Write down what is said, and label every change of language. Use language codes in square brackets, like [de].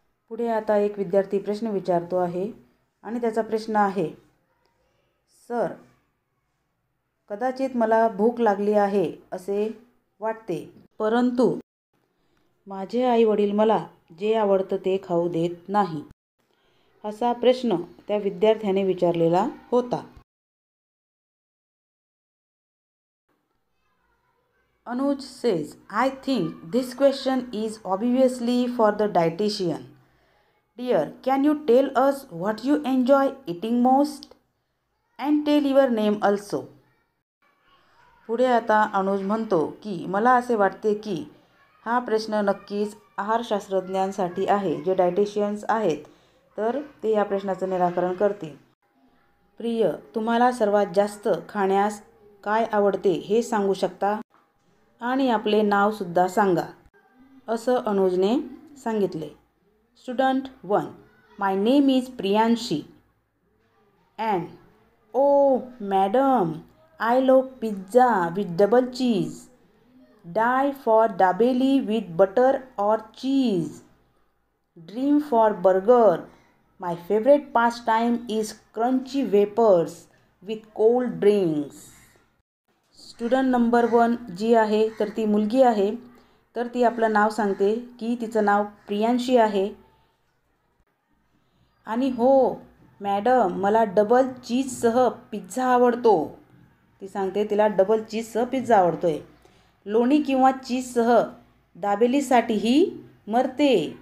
[mr] पुढे आता एक विद्यार्थी प्रश्न विचारतो आहे आणि त्याचा प्रश्न आहे, सर, कदाचित मला भूक लागली आहे असे वाटते, परंतु माझे आई वडील मला जे आवडतं ते खाऊ देत नाही. असा प्रश्न त्या विद्यार्थ्याने विचारलेला होता. [en] Anuj says, I think this question is obviously for the dietitian. Dear, can you tell us what you enjoy eating most and tell your name also. [mr] पुढे आता अनुज म्हणतो की मला असे वाटते की हा प्रश्न नक्कीच आहारशास्त्रज्ञांसाठी आहे, जे डायटिशियन्स आहेत, तर ते या प्रश्नाचं निराकरण करतील. प्रिय, तुम्हाला सर्वात जास्त खाण्यास काय आवडते हे सांगू शकता आणि आपले नावसुद्धा सांगा, असं अनुजने सांगितले. [en] Student 1, my name is Priyanshi and oh madam, I love pizza with double cheese. Die for dabeli with butter or cheese. Dream for burger. My favorite pastime is crunchy wafers with cold drinks. [mr] Student number 1 जी आहे तर ती मुलगी आहे, तर ती आपलं नाव सांगते की तिचं नाव प्रियांशी आहे आणि हो मॅडम, मला डबल चीजसह पिझ्झा आवडतो. ती सांगते तिला डबल चीजसह पिझ्झा आवडतोय. लोणी किंवा चीजसह दाबेलीसाठीही मरते.